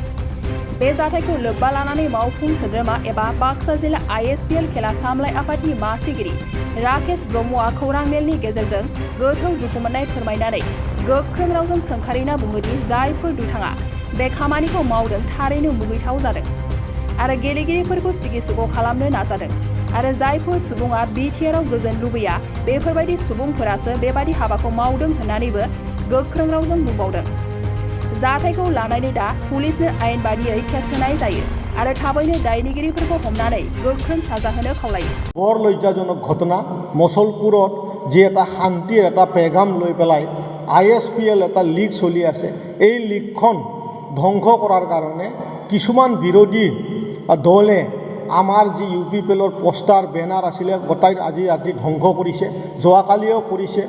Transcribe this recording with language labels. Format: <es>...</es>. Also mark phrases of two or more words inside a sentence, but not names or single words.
<brx>बे जाथायखौ लोब्बा लानानै मावफुं सोद्रोमा एबा बाक्सा जिल्ला Ispl खेला सामलाय आफादनि मासिगिरि राकेश ब्रह्मआ खौरां मेलनि गेजेरजों गोथौ दुखु मोननाय फोरमायनानै गोख्रों रावजों सोंखारिना बुङोदि जायफोर दुथाङा बे खामानिखौ मावदों थारैनो मुगैथाव जादों आरो गेलेगिरिफोरखौ सिगि-सुग' खालामनो नाजादों आरो जायफोर सुबुङा बिटिआरआव गोजोन लुबैया बेफोरबायदि सुबुंफोरासो बेबादि हाबाखौ मावदों होननानैबो गोख्रों रावजों बुंबावदों। जाथायखौ लानानै दा पुलिसनो आयेन बादियै केस होनाय जायो आरो थाबैनो दायनिगिरिफोरखौ हमनानै गोख्रों साजा होनो खावलायो।</brx> <as>বৰ লজ্জাজনক ঘটনা মুছলপুৰত যি এটা শান্তিৰ এটা পেগাম লৈ পেলাই Ispl এটা লীগ চলি আছে, এই লীগখন ধ্বংস কৰাৰ কাৰণে কিছুমান বিৰোধী দলে আমাৰ যি UPPLৰ পোষ্টাৰ বেনাৰ আছিলে গোটাই আজি ৰাতি ধ্বংস কৰিছে, যোৱাকালিও কৰিছে।</as>